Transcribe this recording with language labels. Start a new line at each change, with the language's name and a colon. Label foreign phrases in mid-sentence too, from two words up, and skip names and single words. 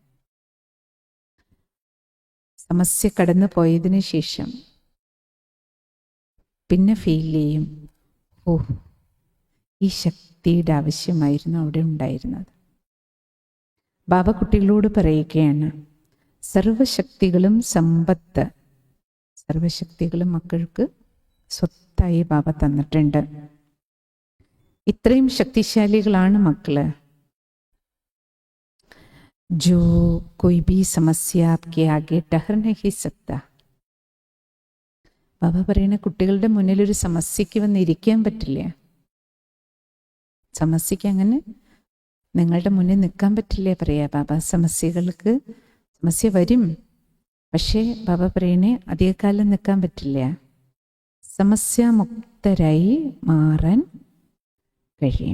Malayalam: സമസ്യ കടന്നു പോയതിനു ശേഷം പിന്നെ ഫീൽ ചെയ്യും, ഓ ഈ ശക്തിയുടെ ആവശ്യമായിരുന്നു അവിടെ ഉണ്ടായിരുന്നത്. ബാബ കുട്ടികളോട് പറയുകയാണ്, സർവശക്തികളും സമ്പത്ത്, സർവശക്തികളും മക്കൾക്ക് സ്വത്തായി ബാബ തന്നിട്ടുണ്ട്. ഇത്രയും ശക്തിശാലികളാണ് മക്കള്.
Hindi: जो कोई भी समस्या आपके आगे ठहर नहीं सकता.
Malayalam: ബാബ പറയുന്ന കുട്ടികളുടെ മുന്നിൽ ഒരു സമസ്യക്ക് വന്നിരിക്കാൻ പറ്റില്ല. സമസ്യക്ക് അങ്ങനെ നിങ്ങളുടെ മുന്നിൽ നിൽക്കാൻ പറ്റില്ലേ പറയാ ബാബ. സമസ്യ വരും, പക്ഷേ ബാബ പറയണേ അധികകാലം നിൽക്കാൻ പറ്റില്ല. സമസ്യാമുക്തരായി മാറാൻ കഴിയും.